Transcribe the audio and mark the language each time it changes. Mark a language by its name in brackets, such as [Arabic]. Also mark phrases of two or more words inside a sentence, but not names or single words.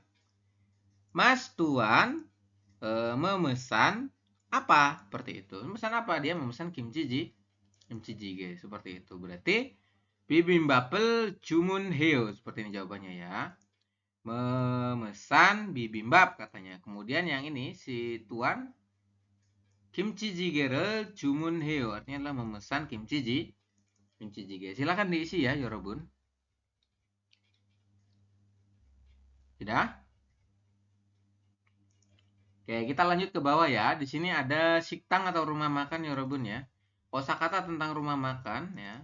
[Indonesian] Mas Tuan memesan apa? Seperti itu. Memesan apa? Dia memesan kimchi jjigae. Seperti itu. [Korean] Berarti 비빔밥을 주문해요. [Indonesian] Seperti ini jawabannya ya. Memesan bibimbap katanya. Kemudian yang ini si Tuan [Korean] 김치찌개를 주문해요. [Indonesian] Artinya adalah memesan [Korean] 김치찌개. [Indonesian] Silakan diisi ya, Yorobun. Sudah? Oke, kita lanjut ke bawah ya. Di sini ada siktang atau rumah makan Yorobun ya. Kosakata tentang rumah makan ya.